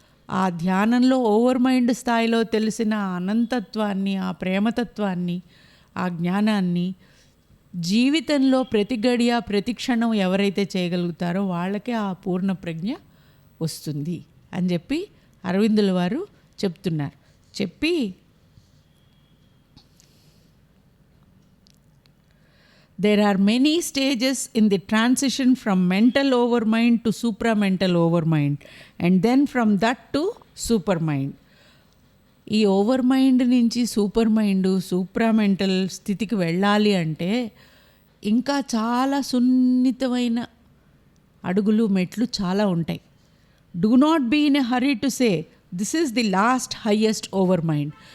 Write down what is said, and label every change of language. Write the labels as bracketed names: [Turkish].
[Telugu] ఆ ధ్యానంలో over mind స్థాయిలో తెలిసిన అనంతత్వాన్ని, ఆ ప్రేమతత్వాన్ని, ఆ జ్ఞానాన్ని జీవితంలో ప్రతి గడియ ప్రతి క్షణం ఎవరైతే చేయగలుగుతారో వాళ్ళకే ఆ పూర్ణ ప్రజ్ఞ వస్తుంది అని చెప్పి అరవిందుల వారు చెప్తున్నారు. చెప్పి [English] there are many stages in the transition from mental overmind to supramental overmind and then from that to supermind. [Telugu] ఈ ఓవర్ మైండ్ నుంచి సూపర్ మైండ్, సూప్రామెంటల్ స్థితికి వెళ్ళాలి అంటే ఇంకా చాలా సున్నితమైన అడుగులు, మెట్లు చాలా ఉంటాయి. [English] Do not be in a hurry to say this is the last highest over mind.